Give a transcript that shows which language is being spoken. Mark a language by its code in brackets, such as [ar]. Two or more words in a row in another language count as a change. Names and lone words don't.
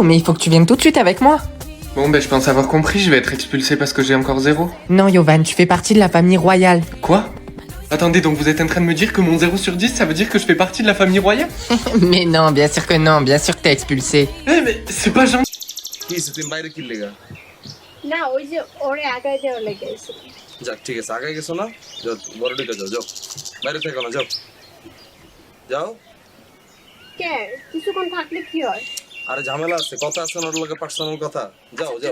[fr] Mais il faut que tu viennes tout de suite avec moi. Bon ben je pense avoir compris, je vais être expulsé parce que j'ai encore 0. Non, Yovan, tu fais partie de la famille royale. Quoi? Attendez, donc vous êtes en train de me dire que mon 0 sur 10, ça veut dire que je fais partie de la famille royale? Mais non, bien sûr que non, bien sûr que t'es expulsé. Eh mais c'est pas gentil. [bn] না ওই যে ওরে আগায় দেওয়ার লেগে গেছে যাক ঠিক আছে আগায় গেছো না যাও বড় দিকে যাও যাও বাইরে থেকো না যাও যাও কে কিছুক্ষণ থাকলে কি হয় আরে ঝামেলা আছে কথা আছে ওর লগে পার্সোনাল কথা যাও যাও